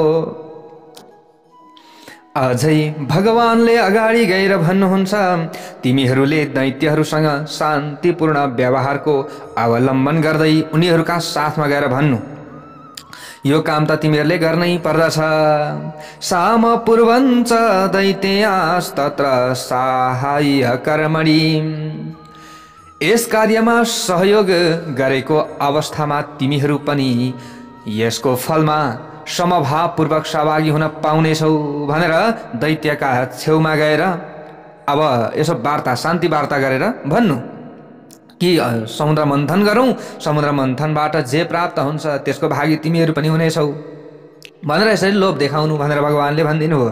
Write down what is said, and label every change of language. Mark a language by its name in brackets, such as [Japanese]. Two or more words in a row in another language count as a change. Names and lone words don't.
[Nepali] अझै भगवानले अगाडि गएर भन्नुहुन्छ, तिमीहरूले दैत्यहरूसँग शान्तिपूर्ण व्यवहारको अवलम्बन गर्दै उनीहरूका साथमा गएर भन्नु, यो काम त तिमीहरूले गर्नै पर्दछ। [Sanskrit] साम पूर्वञ्च दैत्यास्तत्र साहाय्य कर्मणि। [Nepali] यस कार्यमा सहयोग गरेको अवस्थामा तिमीहरू पनि यसको फलमा समभावपूर्वक सहभागी हुन पाउनेछौ भनेर दैत्यका छेउमा गएर अब यसो वार्ता, शान्ति वार्ता गरेर भन्नु कि समुद्र मन्थन गरौँ, समुद्र मन्थनबाट जे प्राप्त हुन्छ त्यसको भागी तिमीहरू पनि हुनेछौ भनेर यसरी लोभ देखाउनु भनेर भगवानले भनिदिनु हो।